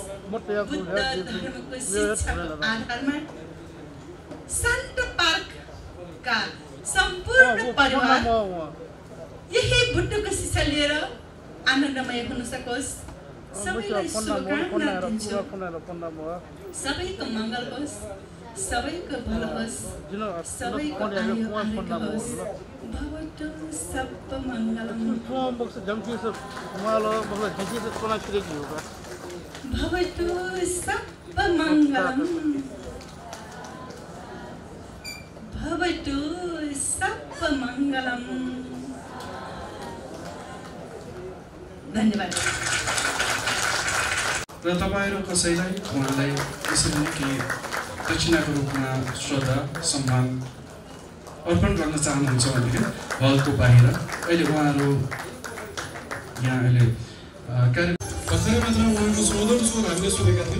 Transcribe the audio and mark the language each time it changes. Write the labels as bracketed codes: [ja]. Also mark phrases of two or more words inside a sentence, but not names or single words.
[ne] बुद्ध धर्मको शिक्षाको आधारमा शान्त पार्कका सम्पूर्ण परिवार यही बुद्धको शिक्षा लिएर आनन्दमय हुन सकोस्। सबैलाई शुभकामना दिन्छु। सबैको मङ्गल होस्, सबैको भलो होस्, सबैको आयु आरोग्य होस्। [pi] भवतु सब मङ्गलम्। भवतु सब मङ्गलम्। भवतु सब मङ्गलम्। [ne] धन्यवाद। र तपाईँहरू कसैलाई उहाँलाई यसरी नै केही दक्षिणाको रूपमा श्रद्धा सम्मान अर्पण गर्न चाहनुहुन्छ भनेदेखि हलको बाहिर अहिले उहाँहरू यहाँ अहिले कार्य भर्खरै मात्र उहाँको सोधन स्वर हामीले सुनेका थियौँ।